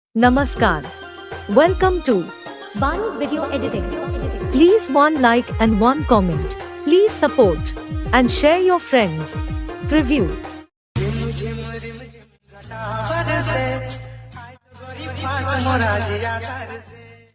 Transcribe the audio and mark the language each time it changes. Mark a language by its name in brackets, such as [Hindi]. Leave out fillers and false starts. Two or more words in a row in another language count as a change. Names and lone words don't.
[English] Namaskar. Welcome to Banu Video Editing. Please one like and one comment. Please support and share your friends. Preview. [Hindi] झिम झिम घटा बरसे, आज गोरी फास मोरा जिया तरसे।